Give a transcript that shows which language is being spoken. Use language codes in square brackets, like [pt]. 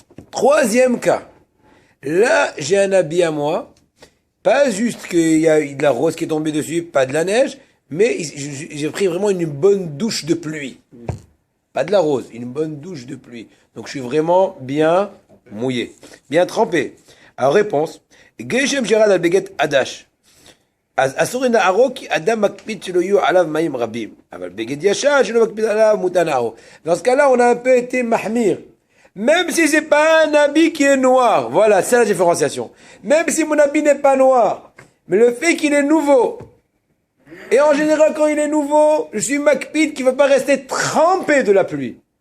[fr] Troisième cas. Là, j'ai un habit à moi. Pas juste qu'il y a de la rose qui est tombée dessus, pas de la neige, mais j'ai pris vraiment une bonne douche de pluie. Pas de la rose, une bonne douche de pluie. Donc je suis vraiment bien mouillé, bien trempé. Alors réponse, [he] Geshem Gerad al Beget Adash. אסור לנערו כי אדם מקפיד שלא יהיו עליו מים רבים. אבל בגד ישן שלא מקפיד עליו מותר נערו. [fr] Dans ce cas-là, on a un peu été mahmir. Même si c'est pas un habit qui est noir. Voilà, c'est la différenciation. Même si mon habit n'est pas noir. Mais le fait qu'il est nouveau. Et en général, quand il est nouveau, je suis makpid qui ne va pas rester trempé de la pluie.